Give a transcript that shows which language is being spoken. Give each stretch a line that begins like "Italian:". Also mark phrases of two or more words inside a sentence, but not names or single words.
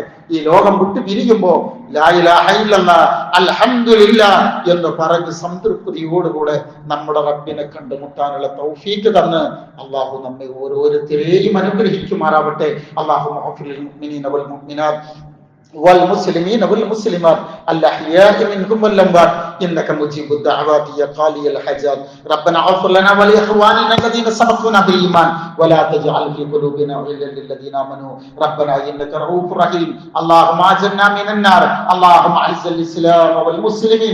Malayalam: ഈ ലോകം വിട്ടു പിരിയുമ്പോ
Arabic: لا إله إلا الله الحمد لله
Malayalam: എന്ന് പറഞ്ഞ് സംതൃപ്തിയോടുകൂടെ നമ്മുടെ റബ്ബിനെ കണ്ടുമുട്ടാനുള്ള തൗഫീഖ് തന്ന് അല്ലാഹു നമ്മെ ഓരോരുത്തരെയും അനുഗ്രഹിക്കുമാറാവട്ടെ.
Arabic: اللهم اغفر للمؤمنين والمؤمنات والمسلمين والمسلمات الأحياء منهم والأموات إنك مجيب الدعوات يا قاضي الحاجات ربنا اغفر لنا ولإخواننا الذين سبقونا بالإيمان ولا تجعل في قلوبنا غلا للذين آمنوا ربنا إنك رؤوف رحيم اللهم أجرنا من النار اللهم أعز الإسلام والمسلمين